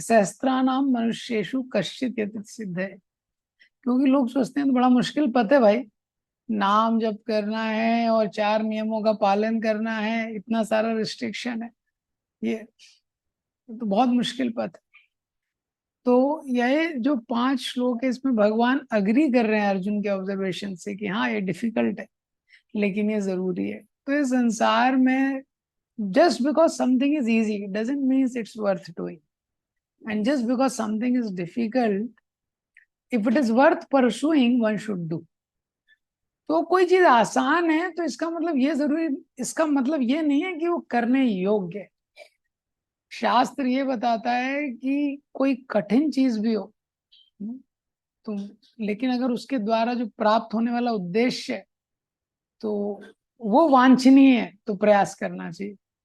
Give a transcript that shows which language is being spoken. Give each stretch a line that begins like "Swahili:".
Sanskrit: सहस्त्रानाम मनुष्येषु कश्चित् यतित सिद्ध
Hindi: है, क्योंकि लोग सोचते हैं तो बड़ा मुश्किल पथ है भाई, नाम जप करना है और 4 नियमों का पालन करना है, इतना सारा रिस्ट्रिक्शन है, ये तो बहुत मुश्किल पथ है। तो यह जो 5 श्लोक है इसमें भगवान अग्री कर रहे हैं अर्जुन के ऑब्जर्वेशन से कि हाँ ये डिफिकल्ट है लेकिन ये जरूरी है। तो इस संसार में
English: just because something is easy doesn't mean it's worth doing, and just because something is difficult, if it is worth pursuing, one should do.
Hindi: तो कोई चीज आसान है तो इसका मतलब ये जरूरी, इसका मतलब ये नहीं है कि वो करने योग्य है। शास्त्र ये बताता है कि कोई कठिन चीज भी हो तो, लेकिन अगर उसके द्वारा जो प्राप्त होने वाला उद्देश्य है तो वो वांछनीय है तो प्रयास करना चाहिए।